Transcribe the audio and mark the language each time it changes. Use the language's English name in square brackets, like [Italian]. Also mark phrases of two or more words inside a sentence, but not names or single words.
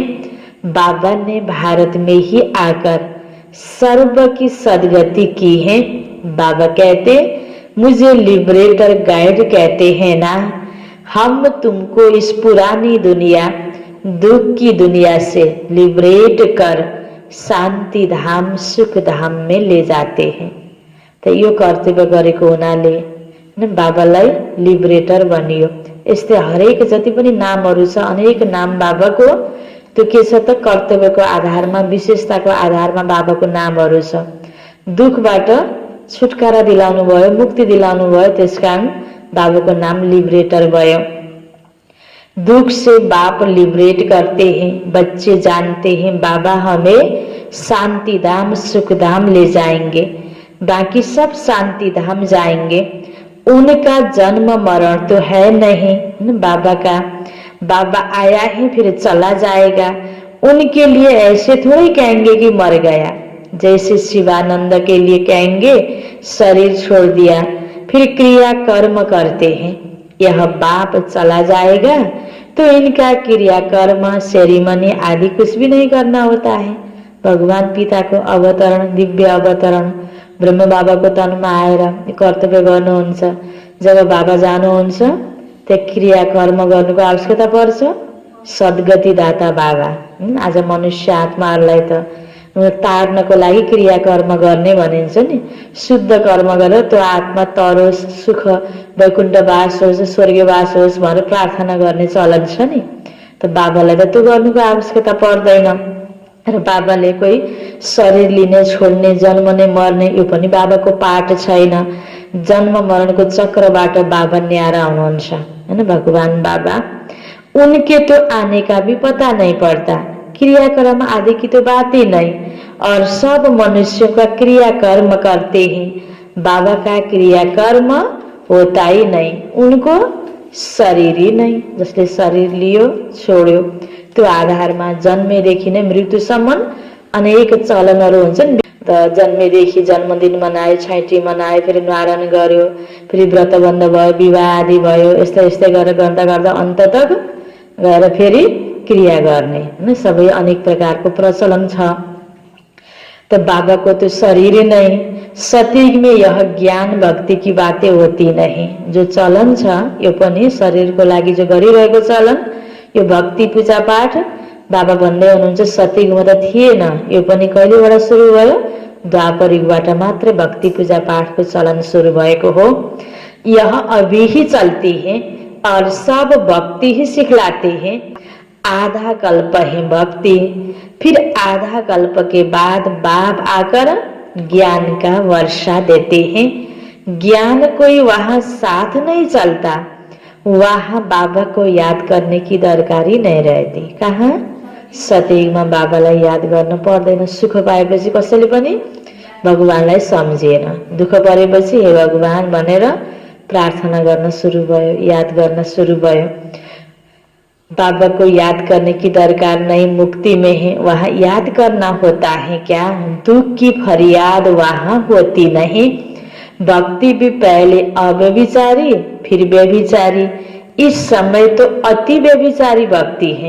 [Hindi] बाबा ने भारत में ही आकर सर्व की सदगति की है। बाबा कहते मुझे [English] liberator guide [Hindi] कहते हैं ना, हम तुमको इस पुरानी दुनिया दुख की दुनिया से लिबरेट कर शान्ति धाम सुख धाम में ले जाते हैं। [Nepali] त यो कर्तव्य गरेको हुनाले बाबालाई लिबरेटर बनियो। यस्तै हरेक जति पनि नामहरू छ, अनेक नाम बाबाको त्यो के छ त कर्तव्यको आधारमा, विशेषताको आधारमा बाबाको नामहरू छ। दुखबाट छुटकारा दिलाउनु भयो, मुक्ति दिलाउनु भयो, त्यसकारण बाबाको नाम लिबरेटर भयो। [Hindi] दुख से बाप लिबरेट करते हैं, बच्चे जानते हैं बाबा हमें शांति धाम सुख धाम ले जाएंगे, बाकी सब शांति धाम जाएंगे। उनका जन्म मरण तो है नहीं बाबा का, बाबा आया है फिर चला जाएगा। उनके लिए ऐसे थोड़ी कहेंगे कि मर गया, जैसे शिवानंद के लिए कहेंगे शरीर छोड़ दिया, फिर क्रिया कर्म करते हैं। यह बाप चला जाएगा तो इनका क्रिया कर्म सेरेमनी आदि कुछ भी नहीं करना होता है। [Nepali] भगवान पिता को अवतरण, दिव्य अवतरण ब्रह्म बाबा को तनमा आएर कर्तव्य गर्नुहुन्छ। जब बाबा जानुहुन्छ त्यो क्रिया कर्म गर्नुको आवश्यकता पर्छ। सद्गति दाता बाबा आज मनुष्य आत्माहरूलाई त तार्नको लागि क्रिया कर्म गर्ने भनिन्छ नि। शुद्ध कर्म गरेर त्यो आत्मा तरोस्, सुख वैकुण्ठवास होस्, स्वर्गवास होस् भनेर प्रार्थना गर्ने चलन छ नि। त बाबालाई त त्यो गर्नुको आवश्यकता पर्दैन। र बाबाले कोही शरीर लिने छोड्ने जन्मने मर्ने यो पनि बाबाको पाठ छैन। जन्म मरणको चक्रबाट बाबा न्यारा हुनुहुन्छ हैन। [Hindi] भगवान बाबा उनके तो आने का भी पता नहीं पड़ता, क्रियाकर्म आदि की तो बात ही नहीं, और सब मनुष्यों का क्रियाकर्म करते हैं। बाबा का क्रियाकर्म होता ही नहीं, उनको शरीर ही नहीं। [Nepali] जसले शरीर लियो छोड्यो त्यो आधारमा जन्मेदेखि नै मृत्युसम्म अनेक चलनहरू हुन्छन्। त जन्मेदेखि जन्मदिन मनायो, छैटी मनायो, फेरि न्वारण गर्यो, फेरि व्रतबन्ध भयो, विवाह आदि भयो, यस्तै यस्तै गरेर गर्दा गर्दा अन्त तक गएर फेरि क्रिया गर्ने हैन। सबै अनेक प्रकारको प्रचलन छ। [Hindi] तो बाबा को तो शरीर नहीं, सतयुग में यह ज्ञान भक्ति की बातें होती नहीं। [Nepali] जो चलन छ यो पनि शरीरको लागि जो गरिरहेको चलन, यो भक्ति पूजा पाठ बाबा भन्दै हुनुहुन्छ सतयुगमा त थिएन। यो पनि कहिलेबाट सुरु भयो? द्वापर युगबाट मात्र भक्ति पूजा पाठको चलन सुरु भएको हो। [Hindi] यह अभी ही चलती है और सब भक्ति ही सिखलाते हैं। आधा कल्प है भक्ति, फिर आधा कल्प के बाद बाप आकर ज्ञान का वर्षा देते हैं। ज्ञान कोई वहां साथ नहीं चलता, वहां बाबा को याद करने की दरकारी नहीं रहती। [Nepali] कहाँ? सतयुगमा बाबालाई याद गर्न पर्दैन। सुख पाएपछि कसैले पनि भगवानलाई सम्झेन, दुःख परेपछि हे भगवान भनेर प्रार्थना गर्न सुरु भयो, याद गर्न सुरु भयो। [Hindi] बाबा को याद करने की दरकार नहीं, मुक्ति में है, वहाँ याद करना होता है क्या? दुख की फरियाद वहाँ होती नहीं। भक्ति भी पहले अव्यभिचारी फिर व्यभिचारी, इस समय तो अति व्यभिचारी भक्ति है।